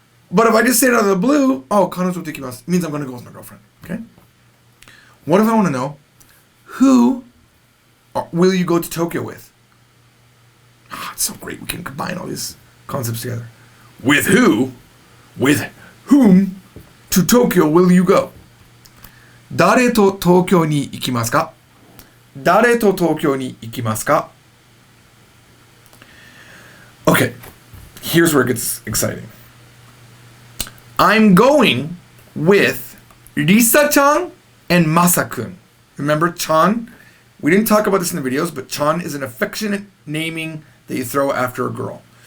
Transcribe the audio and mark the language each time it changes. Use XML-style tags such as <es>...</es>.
<en>But if I just say it out of the blue, oh,</en> <ja>kanojo to ikimasu,</ja> <en>it means I'm going to go with my girlfriend, okay? What if I want to know, who will you go to Tokyo with? It's so great. We can combine all these concepts together. With who? With whom to Tokyo will you go?</en> <ja>誰と東京に行きますか？誰と東京に行きますか？</ja> <en>Okay, here's where it gets exciting. I'm going with Risa-chan and Masa-kun. Remember Chan? We didn't talk about this in the videos, but Chan is an affectionate naming that you throw after a girl.</en>